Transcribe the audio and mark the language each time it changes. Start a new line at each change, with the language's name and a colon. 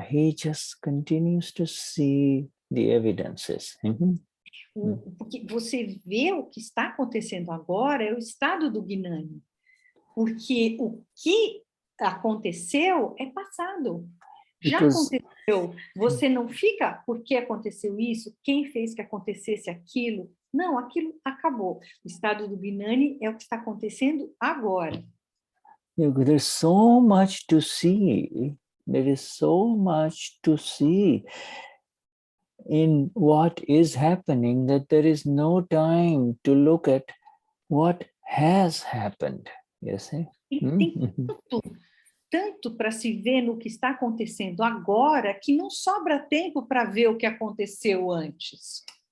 English: He just continues to see the evidences.
Portuguese: Porque você vê o que está acontecendo agora é o estado do Gnani. Porque o que aconteceu é passado. Já aconteceu. Você não fica, por que aconteceu isso? Quem fez que acontecesse aquilo? Não, aquilo acabou. O estado do Gnani é o que está acontecendo agora.
English: There's so much to see. There is so much to see in what is happening that there is no time to look at what has happened. You see?
Portuguese: Tem tanto para se ver no que está acontecendo agora que não sobra tempo para ver o que aconteceu antes.